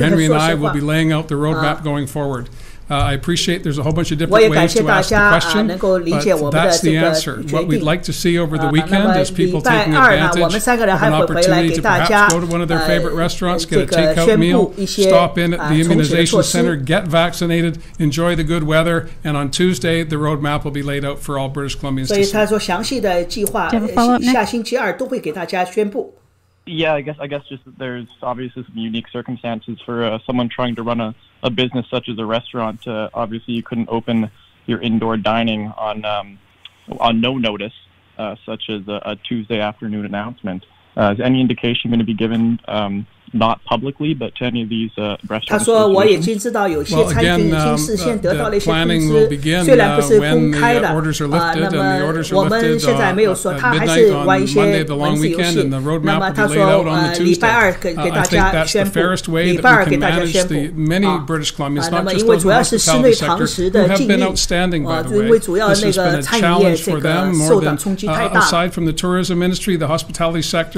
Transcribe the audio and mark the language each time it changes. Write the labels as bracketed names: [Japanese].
[English] Henry, and I will be laying out the roadmap going forward. I appreciate there's a whole bunch of different ways to ask the question, but that's the answer. What we'd like to see over the weekend is people taking advantage of an opportunity to perhaps go to one of their favorite restaurants, get a takeout meal, stop in at the immunization center, get vaccinated, enjoy the good weather, and on Tuesday the roadmap will be laid out for all British Columbians to see. [Chinese] 所以他说详细的计划下星期二都会给大家宣布。 [English] Yeah, I guess just that there's obviously some unique circumstances for someone trying to run a business such as a restaurant. Obviously, you couldn't open your indoor dining on no notice, such as a Tuesday afternoon announcement. Is any indication going to be given, not publicly, but to any of these restaurants? [Chinese] 他说我已经知道有些餐厅已经事先得到了一些通知，虽然不是公开的，那么我们现在没有说，他还是玩一些文字游戏。那么他说礼拜二给大家宣布，礼拜二给大家宣布。那么因为主要是室内堂食的禁令，因为主要那个餐饮业这个受到冲击太大。 [English] Aside from the tourism industry, the hospitality sector